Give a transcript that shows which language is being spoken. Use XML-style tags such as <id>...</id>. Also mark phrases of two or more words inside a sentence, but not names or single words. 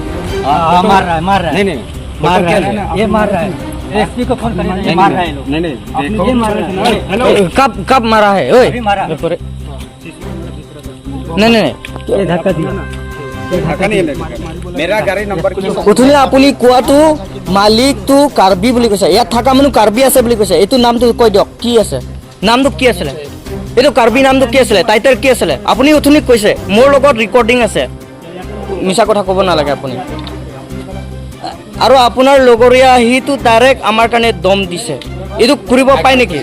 <hi>मार रहा है नहीं मार रहा है ये मार रहा है एसपी को फोन करें मार रहा है लोग नहीं देखो ये मार रहा है हेलो कब मारा है ओए अभी मारा नहीं ये धक्का दिया ढाका नहीं लगेगा मेरा गाड़ी नंबर</hi> <as>উঠুনি আপুনি কোৱাটো মালিকটো কাৰ্বি বুলি কৈছে ইয়াত থকা মানুহ কাৰ্বি আছে বুলি কৈছে এইটো নামটো কৈ দিয়ক কি আছে নামটো কি আছিলে এইটো কাৰ্বি নামটো কি আছিলে টাইটেল কি আছিলে আপুনি উঠুনি কৈছে মোৰ লগত ৰেকৰ্ডিং আছে মিছা কথা ক'ব নালাগে আপুনি আৰু আপোনাৰ লগৰীয়া হিটো ডাইৰেক্ট আমাৰ কাৰণে দম দিছে এইটো কৰিব পায় নেকি</as>